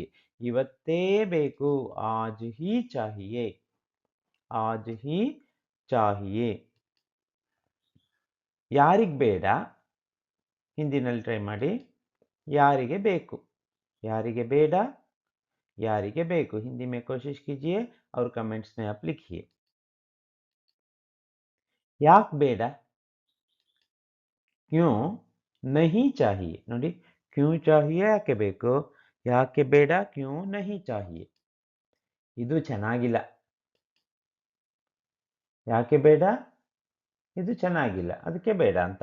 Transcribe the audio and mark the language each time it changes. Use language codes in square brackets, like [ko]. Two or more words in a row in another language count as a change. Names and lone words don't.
[kn] ಇವತ್ತೇ ಬೇಕು, [hi] आज ही चाहिए. आज ही चाहिए. [kn] ಯಾರಿಗೆ ಬೇಡ? ಹಿಂದಿನಲ್ಲಿ ಟ್ರೈ ಮಾಡಿ. ಯಾರಿಗೆ ಬೇಕು? ಯಾರಿಗೆ ಬೇಡ? ಯಾರಿಗೆ ಬೇಕು? [hi] हिंदी में कोशिश कीजिए और कमेंट्स में आप लिखिए. [kn] ಯಾಕೆ ಬೇಡ? [hi] क्यों नहीं चाहिए. [kn] ನೋಡಿ [hi] क्यों चाहिए [kn] ಯಾಕೆ ಬೇಕು? ಯಾಕೆ ಬೇಡ? [hi] क्यों नहीं चाहिए. [kn] ಇದು ಚೆನ್ನಾಗಿಲ್ಲ. ಯಾಕೆ ಬೇಡ? ಇದು ಚೆನ್ನಾಗಿಲ್ಲ ಅದಕ್ಕೆ ಬೇಡ ಅಂತ.